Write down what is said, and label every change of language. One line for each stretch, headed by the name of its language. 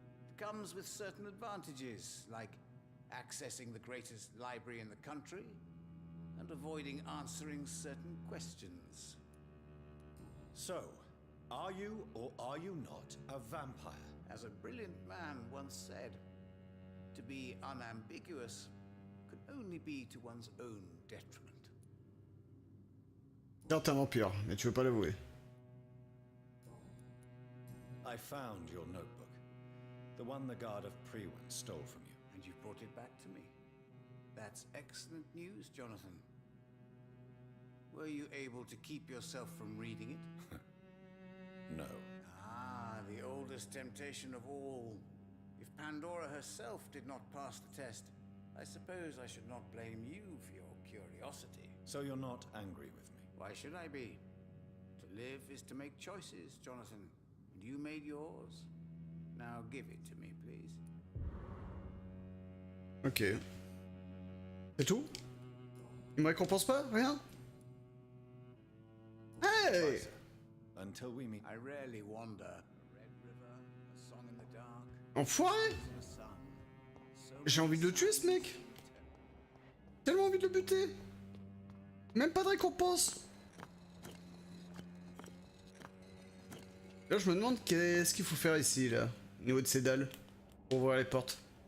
English: It comes with certain advantages, like accessing the greatest library in the country and avoiding answering certain questions. So, are you or are you not a vampire? As a brilliant man once said, to be unambiguous could only be to one's own detriment.
French: T'es un vampire, mais tu veux pas l'avouer.
English: I found your notebook. The one the guard of Prewen stole from you. And you brought it back to me. That's excellent news, Jonathan. Were you able to keep yourself from reading it? No. Ah, the oldest temptation of all. If Pandora herself did not pass the test, I suppose I should not blame you for your curiosity. So you're not angry with me? Why should I be? To live is to make choices, Jonathan. And you made yours. Now give it to me, please.
French: Ok. C'est tout? Il me récompense pas? Rien?
English: Hey! Until we meet. I rarely wander. A red river, a song in the dark,
French: Enfoiré!
English: in the sun. So
French: J'ai envie de le tuer, ce mec! Tellement envie de le buter! Même pas de récompense! Là, je me demande qu'est-ce qu'il faut faire ici, là, au niveau de ces dalles, pour ouvrir les portes.